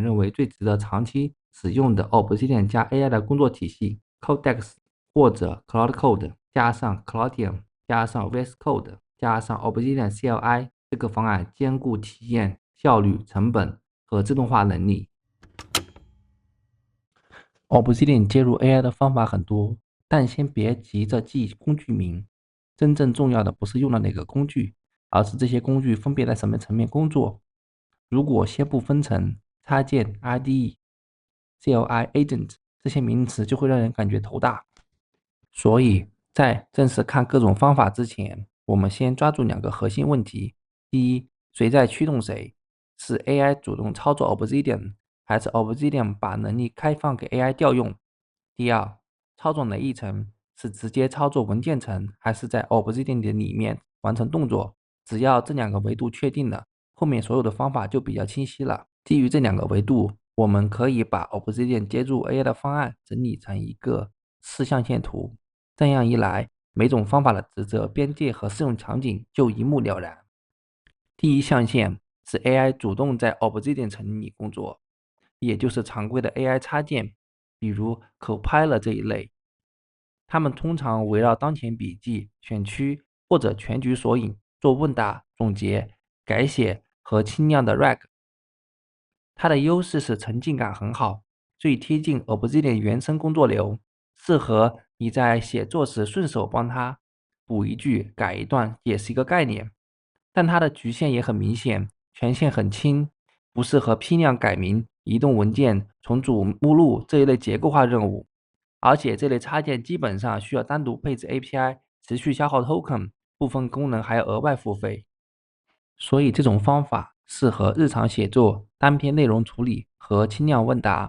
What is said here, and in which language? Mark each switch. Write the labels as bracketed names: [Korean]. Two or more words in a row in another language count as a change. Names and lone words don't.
[Chinese] 認為最值得長期使用的 Obsidian 加 AI 的工作體系 Codex 或者 Cloud Code 加上 Cloudium 加上 VS Code 加上 Obsidian CLI， 這個方案兼顧體驗、效率、成本和自動化能力。Obsidian 接入 AI 的方法很多，但先別急着記工具名，真正重要的不是用了哪個工具，而是這些工具分別在什麼層面工作。如果先不分层，插件、IDE、CLI、Agent 這些名詞就會讓人感覺頭大。所以在正式看各種方法之前，我們先抓住2個核心問題。第一，誰在驅動誰？是 AI 主動操作 Obsidian， 還是 Obsidian 把能力開放給 AI 調用？第二，操作哪一層？是直接操作文件層，還是在 Obsidian 的裡面完成動作？只要這2個維度確定了，後面所有的方法就比較清晰了。基於這2個維度，我們可以把 Obsidian 接入 AI 的方案整理成一個4象限圖。這樣一來，每種方法的職責、邊界和適用場景就一目了然。第一象限是 AI 主動在 Obsidian 層裡工作，也就是常規的 AI 插件，比如 Copilot 這一類。它們通常圍繞當前筆記、選區或者全局索引做問答、總結、改寫和輕量的 RAG。它的優勢是沉浸感很好，最貼近 Obsidian 原生工作流，適合你在寫作時順手幫它補一句、改一段，也是一個概念。但它的局限也很明顯，權限很輕，不適合批量改名、移動文件、重組目錄這一類結構化任務。而且這類插件基本上需要單獨配置 API， 持續消耗 token， 部分功能還要額外付費。所以這種方法適合日常寫作、單篇內容處理和輕量問答。